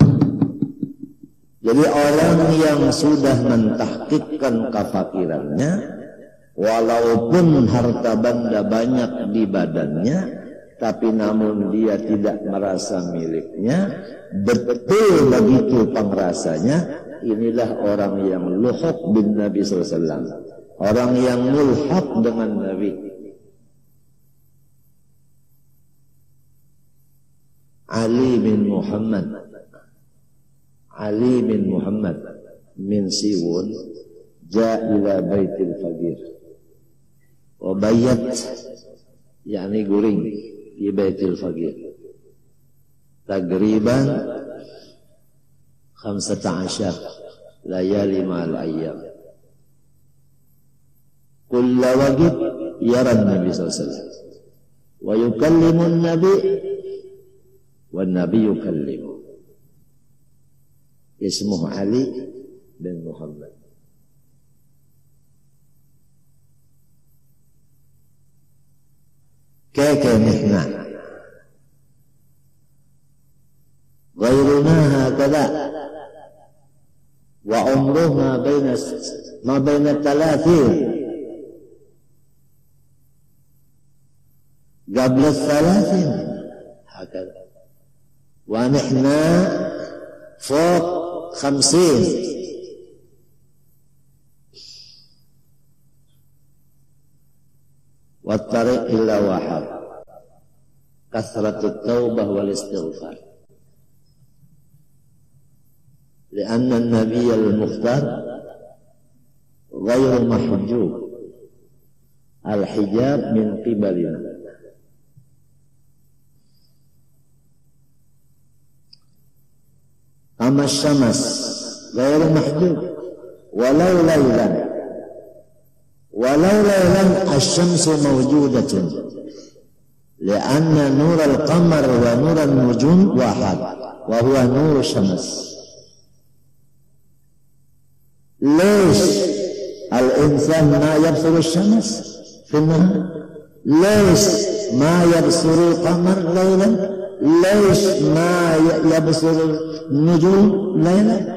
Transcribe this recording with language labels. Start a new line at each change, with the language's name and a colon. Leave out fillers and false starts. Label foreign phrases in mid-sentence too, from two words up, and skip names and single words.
Indonesian: Jadi orang yang sudah mentahqiqkan kefakirannya, walaupun harta benda banyak di badannya, tapi namun dia tidak merasa miliknya, betul begitu pengrasanya. Inilah orang yang luhuk bin Nabi SAW, orang yang mulhaq dengan Nabi.
Arabic: علي بن محمد من سيئون جاء إلى بيت الفقير وبات,
Indonesian: yakni guring di
Arabic: بيت الفقير تقريبا 15 ليالي مع الأيام. كل وقت يرى النبي صلى الله عليه وسلم ويكلم النبي والنبي يكلم. اسمه علي بن محمد. كيف نحن غيرنا هكذا وعمره ما بين 30 قبل 30 هكذا، ونحن فوق 50 والطريق إلا واحد كثرة التوبة والاستغفار لأن النبي المختار غير محجوب الحجاب من قبلنا كما الشمس غير محجوب ولو ليلا الشمس موجودة لأن نور القمر ونور النجوم واحد وهو نور الشمس ليش الإنسان ما يبصر الشمس في النهار ليش ما يبصر القمر ليلا ليش ما يبصر النجوم ليلا